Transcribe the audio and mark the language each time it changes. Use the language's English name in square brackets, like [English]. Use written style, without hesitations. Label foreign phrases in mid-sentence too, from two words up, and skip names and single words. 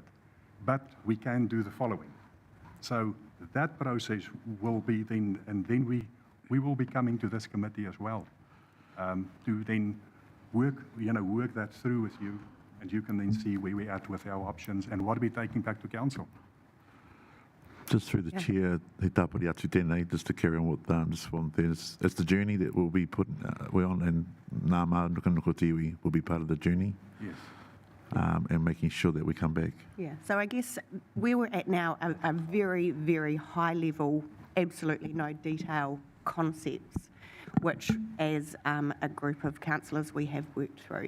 [English] But we can do the following. So that process will be then, and then we will be coming to this committee as well to then work that through with you, and you can then see where we're at with our options and what are we taking back to council. Just through the chair, [Māori] he tāpari atu tēnei, [English] just to carry on what just one thing. It's the journey that we'll be we're on, and Ngā Mānukanuka Tiwi will be part of the journey. Yes. And making sure that we come back. Yeah, so I guess where we're at now are very, very high level, absolutely no detail concepts, which as a group of councillors we have worked through.